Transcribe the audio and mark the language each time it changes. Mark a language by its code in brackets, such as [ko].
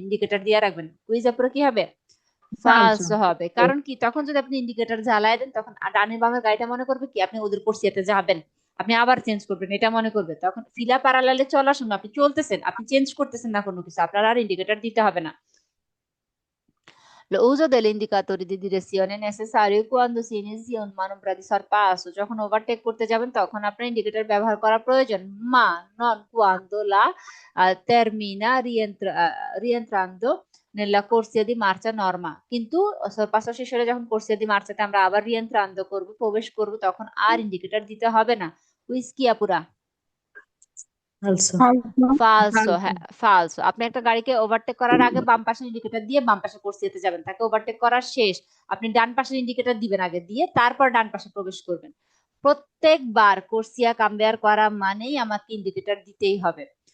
[bn] Indicator দিয়ে রাখবেন। Quiz আপনার কি হবে? [it] Falso. [bn] ফালসো হবে। কারণ কি? তখন যদি আপনি ইন্ডিকেটর জ্বালায় দেন, তখন ডানে বামে গাড়িটা মনে করবে কি আপনি ওদের কোর্সিয়াতে যাবেন, আপনি আবার চেঞ্জ করবেন, এটা মনে করবে। তখন ফিলা প্যারালালে চলার সময় আপনি চলতেছেন, আপনি চেঞ্জ করতেছেন না কোনো কিছু, আপনার আর ইন্ডিকেটর দিতে হবে না। [it] L'uso degli indicatori di direzione è necessario quando si inizia un manovra di sorpasso, [bn] যখন ওভারটেক করতে যাবেন তখন আপনার ইন্ডিকেটর ব্যবহার করা প্রয়োজন, [it] মা non quando la termina rientrando nella corsia di marcia norma, [bn] কিন্তু sorpasso শেষ হলে যখন corsia di marciaতে আমরা আবার rientrando করব, প্রবেশ করব, তখন আর ইন্ডিকেটর দিতে হবে না। কুইজ কি আপুরা? [it] Falso. falso, ফালসো, Falso. [bn] হ্যাঁ ফালসো। আপনি একটা গাড়িকে ওভারটেক করার আগে বাম পাশের ইন্ডিকেটর দিয়ে বাম পাশে কোর্সিয়াতে যাবেন, তাকে ওভারটেক করা শেষ, আপনি ডান পাশের ইন্ডিকেটর দিবেন আগে, দিয়ে তারপর ডান পাশে প্রবেশ করবেন। প্রত্যেকবার কোর্সিয়া কাম্বেয়ার করা মানেই আমাকে ইন্ডিকেটর দিতেই হবে।